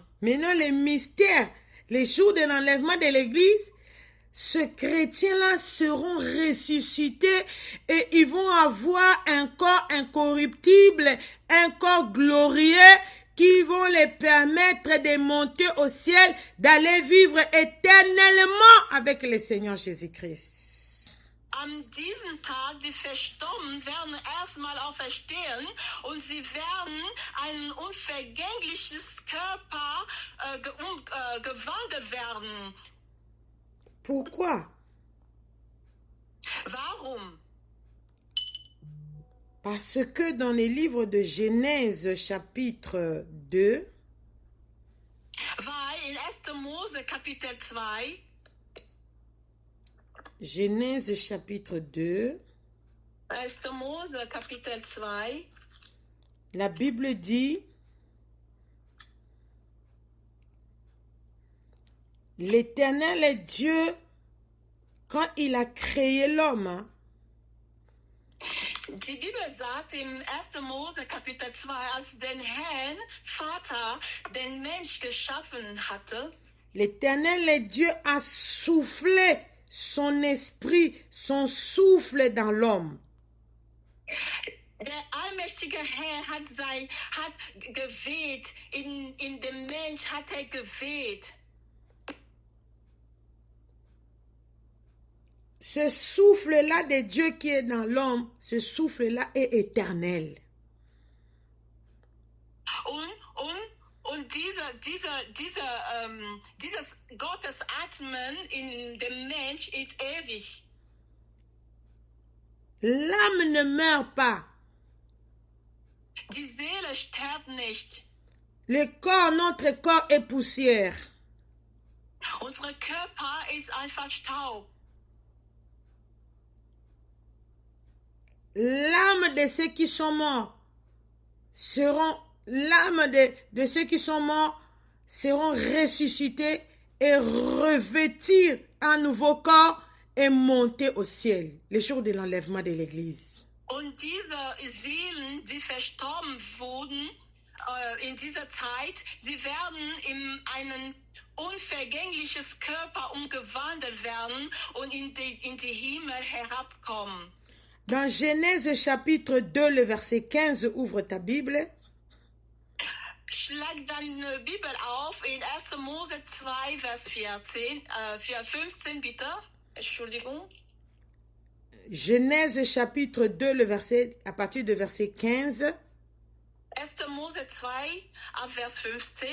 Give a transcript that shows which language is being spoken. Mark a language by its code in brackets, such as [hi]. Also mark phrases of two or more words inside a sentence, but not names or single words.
[fr] Maintenant, les mystères, les jours de l'enlèvement de l'église, ce chrétien-là seront ressuscités et ils vont avoir un corps incorruptible, un corps glorieux qui vont les permettre de monter au ciel, d'aller vivre éternellement avec le Seigneur Jésus-Christ. [de] An diesem Tag, die Verstorbenen werden erstmal auferstehen und sie werden ein unvergängliches Körper gewandelt werden. [fr] Pourquoi? [de] Warum? [fr] Parce que dans les livres de Genèse chapitre 2, [de] weil in 1. Mose Kapitel 2, [fr] Genèse chapitre 2, [de] 1. Mose Kapitel 2, [fr] la Bible dit, l'Éternel est Dieu quand il a créé l'homme. [de] Die Bibel sagt im 1. Mose Kapitel 2, als den Herrn Vater den Mensch geschaffen hatte, [fr] l'Éternel est Dieu a soufflé son esprit, son souffle dans l'homme. [de] Der allmächtige Herr hat geweht, in dem Mensch hat geweht. [fr] Ce souffle-là de Dieu qui est dans l'homme, ce souffle-là est éternel. [de] Und dieses Gottes Atmen in dem Mensch ist ewig. [fr] L'âme ne meurt pas. [de] Die Seele stirbt nicht. [fr] Le corps, notre corps est poussière. [de] Unser Körper ist einfach Staub. [fr] L'âme de ceux qui sont morts l'âme de ceux qui sont morts seront ressuscités et revêtir un nouveau corps et monter au ciel, le jour de l'enlèvement de l'église. [de] Und diese Seelen, die verstorben wurden in dieser Zeit, sie werden in ein unvergängliches Körper umgewandelt werden und in die Himmel herabkommen. [fr] Dans Genèse chapitre 2, le verset 15, ouvre ta Bible. [de] Schlag deine Bibel auf in 1. Mose 2, Vers 15, bitte. Entschuldigung. [fr] Genèse chapitre 2, le verset, à partir de verset 15. [de] 1. Mose 2, ab Vers 15.